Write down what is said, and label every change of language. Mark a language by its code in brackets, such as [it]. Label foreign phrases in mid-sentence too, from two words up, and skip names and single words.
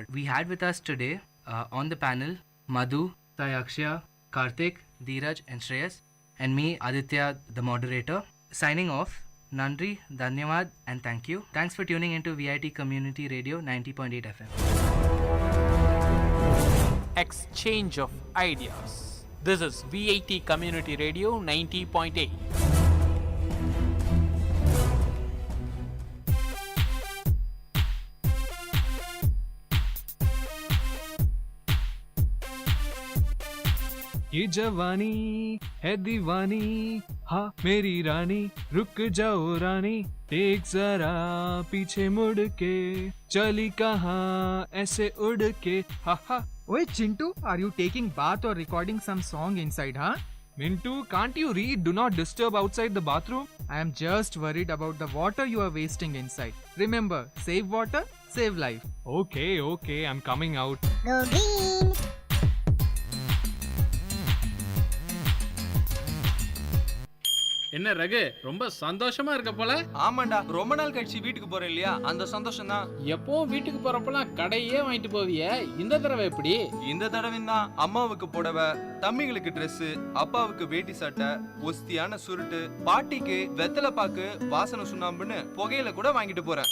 [en] We had with us today on the panel Madhu, Sayaksha, Karthik, Dheeraj and Shreyas, and me, Aditya, the moderator. Signing off, Nandri, Dhanyavad and thank you. Thanks for tuning into VIT Community Radio 90.8 FM. Exchange of ideas. This is VIT Community Radio 90.8. [hi] ये जवानी है दीवानी, हाँ मेरी रानी, रुक जाओ रानी, देख जरा पीछे मुड़ के, चली कहाँ ऐसे उड़ के, हा हा. [en] Oi Chintu, are you taking bath or recording some song inside, huh? Mintu, can't you read "Do not disturb" outside the bathroom? I am just worried about the water you are wasting inside. Remember, save water, save life. Okay, I'm coming out. Go green. [ta] என்ன ரகு, ரொம்ப சந்தோஷமா இருக்க போல? ஆமாண்டா, ரொம்ப நாள் கழிச்சு வீட்டுக்கு போறேன் இல்லையா, அந்த சந்தோஷம் தான். எப்பவும் வீட்டுக்கு போறப்பலாம் கடையே வாங்கிட்டு போவியே, இந்த தடவை எப்படி? இந்த தடவை தான் அம்மாவுக்கு புடவை, தம்பிங்களுக்கு Dress, அப்பாவுக்கு வேட்டி சட்டை, ஒஸ்தியான சுருட்டு, பாட்டிக்கு வெத்தலை பாக்கு, வாசனை சுண்ணாம்புன்னு புகையில கூட வாங்கிட்டு போறேன்.